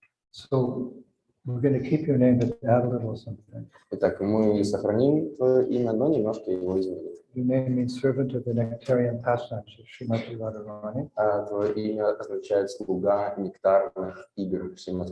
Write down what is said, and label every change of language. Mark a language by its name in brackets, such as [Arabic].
[English] So we're going to keep your name, but add a little something. [Russian] Итак, мы сохраним твое имя, но немножко его изменим. [English] Your name means servant of the nectarian pastimes of Srimati Radharani. [Russian] Твое имя означает слуга нектарных игр Шримати